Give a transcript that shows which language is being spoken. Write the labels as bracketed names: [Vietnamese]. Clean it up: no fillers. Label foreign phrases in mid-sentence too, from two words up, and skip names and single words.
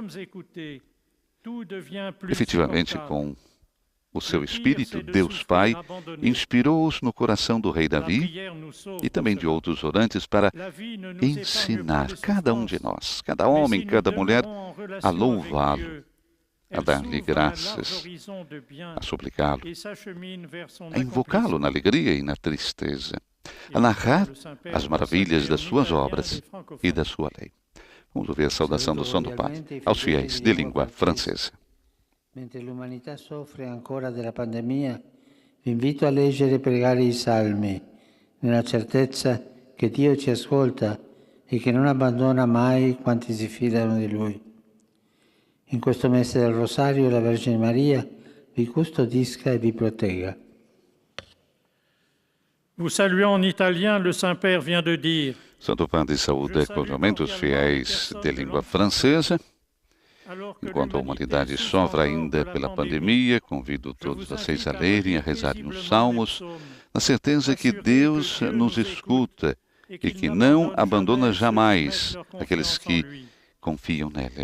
[Portuguese] Efetivamente, com o seu Espírito, Deus Pai inspirou-os no coração do rei Davi e também de outros orantes para ensinar cada um de nós, cada homem, cada mulher, a louvá-lo, a dar-lhe graças, a suplicá-lo, a invocá-lo na alegria e na tristeza, a narrar as maravilhas das suas obras e da sua lei. Vamos ouvir a saudação do Santo Padre aos fiéis de língua francesa. [Italian] Mentre l'umanità soffre ancora della pandemia, vi invito a leggere e pregare i Salmi, nella certezza che Dio ci ascolta e che non abbandona mai quanti si fidano di Lui. In questo mese del Rosario la Vergine Maria vi custodisca e vi protegga. [French] Vous saluant en italien, le Saint-Père vient de dire: [Portuguese] Santo Padre saúda cordialmente os fiéis de língua francesa. Enquanto a humanidade sofre ainda pela pandemia, convido todos vocês a lerem e a rezarem os Salmos, na certeza que Deus nos escuta e que não abandona jamais aqueles que confiam nele.